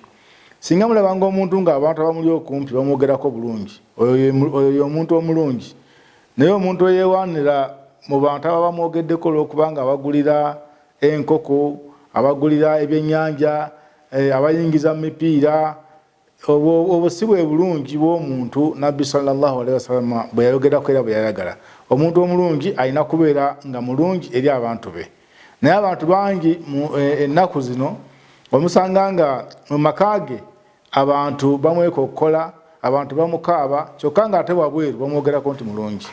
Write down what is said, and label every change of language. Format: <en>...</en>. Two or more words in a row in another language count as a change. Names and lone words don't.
<lg>Singa mulabanga omuntu nga abantu abamuli okumpi bamwogerako bulungi, oyo omuntu omulungi. Naye omuntu eyeewaanira mu bantu aba bamwogeddeko olw'okubanga abagulira enkoko, abagulira ebyennyanja, abayingiza mu mipiira, obwo si bwe bulungi bw'omuntu Nabbi</lg> <ar>صلى الله عليه وسلم</ar> <lg>bwe yayogerako era bwe yayagala. Omuntu omulungi alina kubeera nga mulungi eri abantu be. Naye abantu bangi ennaku zino omusanga nga mu maka ge abantu bamwekokkola, abantu bamukaaba, kyokka nga ate wabweru bamwogerako nti mulungi.</lg>